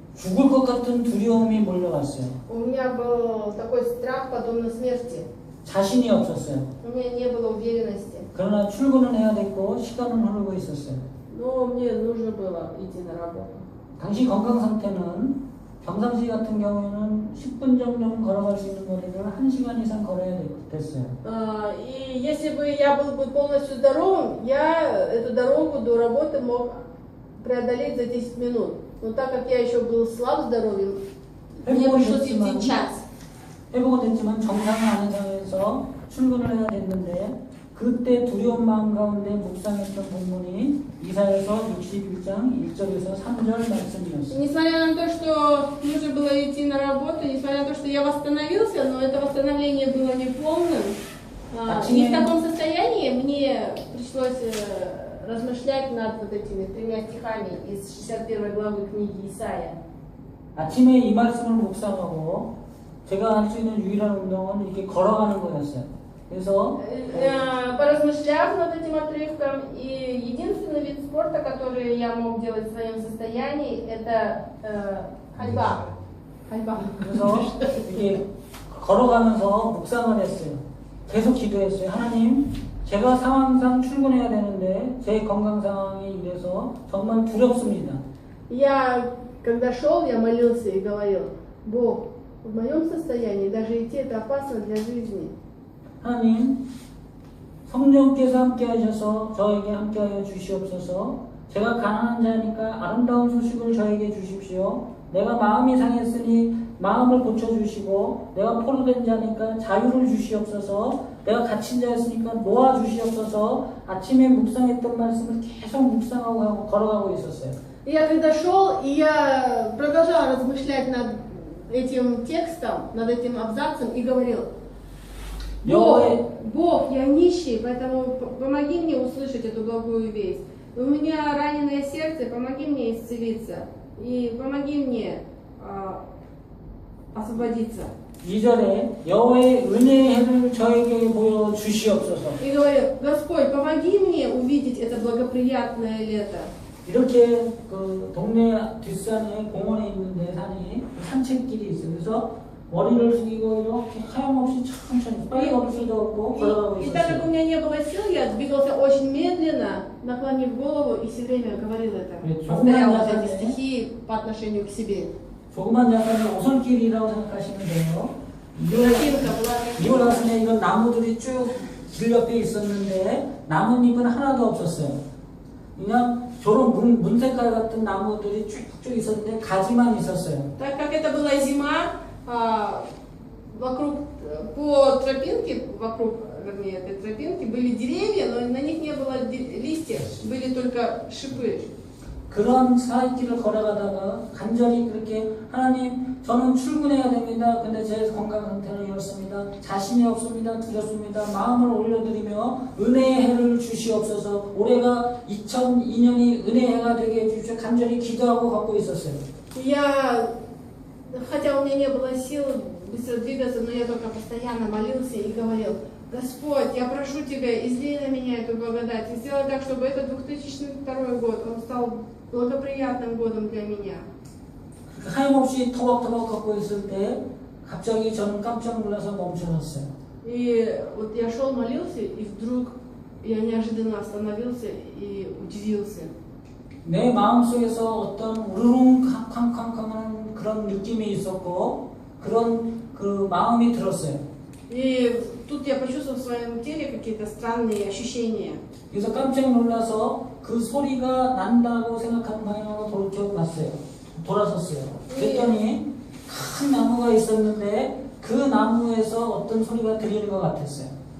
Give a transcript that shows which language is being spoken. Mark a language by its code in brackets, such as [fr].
[ko] 죽을 것 같은 두려움이 몰려왔어요. [ru] У меня был такой страх подобно смерти. [ko] 자신이 없었어요. [ru] У меня не было уверенности. [ko] 그러나 출근은 해야 됐고 시간은 흐르고 있었어요. [ru] Но мне нужно было идти на работу. [ko] 당시 건강 상태는 평상시 같은 경우에는 10분 정도는 걸어갈 수 있는 거리를 1시간 이상 걸어야 됐어요. [ru] И если бы я был бы полностью здоровым, я эту дорогу до работы мог преодолеть за 10 минут. Но так как я еще был слаб здоровьем, мне пришлось идти час. [ko] 회복은 됐지만 정상이 아닌 상황에서 출근을 해야 됐는데 그때 두려운 마음 가운데 묵상했던 본문이 이사야서 61장 1절에서 3절 말씀이었어요. [ru] Несмотря на то, что нужно было идти на работу, несмотря на то, что я восстановился, но это восстановление было неполным, не в таком состоянии, мне пришлось размышлять над вот этими 3 стихами из 61 главы книги Исаия. [ko] 아침에 이 말씀을 묵상하고 제가 할 수 있는 유일한 운동은 이렇게 걸어가는 거였어요. 그래서 [ru] Поразмышляв над этим отрывком, и единственный вид спорта, который я мог делать в своем состоянии, это ходьба. [ko] 그래서 이렇게 걸어가면서 묵상을 했어요. 계속 기도했어요. 하나님, 제가 상황상 출근해야 되는데 제 건강 상황이 이래서 정말 두렵습니다. [ru] Я когда шел, я молился и говорил: Бог, в моем состоянии даже идти это опасно для жизни. [ko] 하나님, 성령께서 함께 하셔서 저에게 함께 하여 주시옵소서. 제가 가난한 자니까 아름다운 소식을 저에게 주십시오. 내가 마음이 상했으니 마음을 고쳐주시고, 내가 포로된 자니까 자유를 주시옵소서. 내가 갇힌 자였으니까 놓아 주시옵소서. 아침에 묵상했던 말씀을 계속 묵상하고 걸어가고 있었어요. [ru] Я когда шел, и я продолжал размышлять над этим текстом, над этим абзацем и говорил: Бог, я нищий, поэтому помоги мне услышать эту благую весть. У меня раненое сердце, помоги мне исцелиться. И помоги мне освободиться. [ko] 2절에 여호와의 은혜의 해를 저에게 보여 주시옵소서. [ru] И говорю: Господь, помоги мне увидеть это благоприятное лето. [ko] 이렇게 그 동네 뒷산에 공원에 있는데 산이 산책길이 있어요. 그래서 머리를 숙이고 이렇게 하염없이 천천히 빨리 걸을 수도 없고 걸어가고 [ru] И так как у [ko] 있었어요. [ru] меня не было сил, я двигался очень медленно, наклонив голову и все время говорил это. Повторял вот эти стихи по отношению к себе. [ko] 조그만 약간의 오솔길이라고 생각하시면 돼요. [ru] Тропинка была [ko] 이걸 나서면 이건 나무들이 쭉 길 옆에 있었는데 나뭇잎은 하나도 없었어요. 그냥 저런 문 색깔 같은 나무들이 쭉쭉 있었는데 가지만 있었어요. [ru] Так как это была зима, вокруг по тропинке, вокруг, вернее, этой тропинки были деревья, но на них не было листьев, были только шипы. [ko] 그런 사이길을 걸어가다가 간절히 그렇게 하나님, 저는 출근해야 됩니다. 근데 제 건강 상태는 이렇습니다. 자신이 없습니다. 두렵습니다. 마음을 올려드리며 은혜의 해를 주시옵소서. 올해가 2002년이 은혜의 해가 되게 해주십시오. 간절히 기도하고 걷고 있었어요. [ru] Хотя у меня не было сил быстро двигаться, но я только постоянно молился и говорил: Господь, я прошу Тебя, излей на меня эту благодать и сделай так, чтобы этот 2002 год, он стал благоприятным годом для меня. [ko] 하염없이 터벅터벅 걷고 있을 때 갑자기 저는 깜짝 놀라서 멈춰섰어요. [ru] И вот я шел, молился, и вдруг я неожиданно остановился и удивился. [ko] 내 마음속에서 어떤 우르릉 캄캄캄캄한 그런 느낌이 있었고 그런 그 마음이 들었어요. [ru] И тут я почувствовал в своем теле какие-то странные ощущения. [ko] 그래서 깜짝 놀라서 그 소리가 난다고 생각하는 방향으로 돌아섰어요. 그랬더니 큰 나무가 있었는데 그 나무에서 어떤 소리가 들리는 것 같았어요.